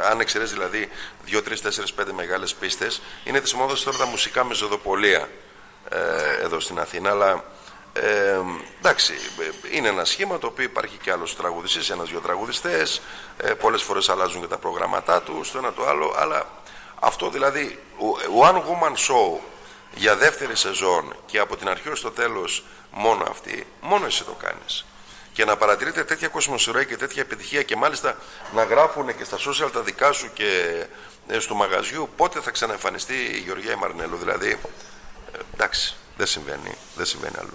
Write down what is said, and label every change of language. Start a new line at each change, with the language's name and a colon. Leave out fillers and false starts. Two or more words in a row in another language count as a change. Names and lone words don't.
Greek: Αν εξαιρέσει δηλαδή 2, 3, 4, 5 μεγάλες πίστες, είναι της μόδας τώρα τα μουσικά με ζωδοπολία εδώ στην Αθήνα. Αλλά εντάξει, είναι ένα σχήμα το οποίο υπάρχει και άλλος τραγουδιστής, ένας-δυο τραγουδιστές. Πολλές φορές αλλάζουν και τα προγραμματά του, το ένα το άλλο. Αλλά αυτό δηλαδή,
English: one woman show
Greek: για δεύτερη σεζόν και από την αρχή ως το τέλος μόνο αυτή, μόνο εσύ το κάνεις. Και να παρατηρείτε τέτοια κοσμοσυρροή και τέτοια επιτυχία και μάλιστα να γράφουν και στα social τα δικά σου και στο μαγαζιού πότε θα ξαναεμφανιστεί η Γεωργία η Μαρνέλου. Δηλαδή, εντάξει, δεν συμβαίνει αλλού.